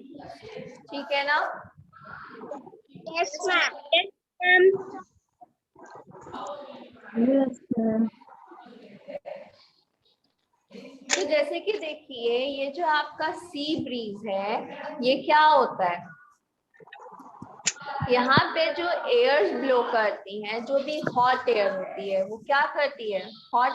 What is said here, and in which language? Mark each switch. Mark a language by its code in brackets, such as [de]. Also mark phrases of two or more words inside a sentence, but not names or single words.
[hi] ठीक है ना? [en] Yes, ma'am. Yes, ma'am. Yes, ma'am. [hi] तो जैसे कि देखिए ये जो आपका [en] sea breeze [hi] है ये क्या होता है? यहाँ पे जो [en] airs blow [hi] करती हैं, जो भी [en] hot air [hi] होती है वो क्या करती है?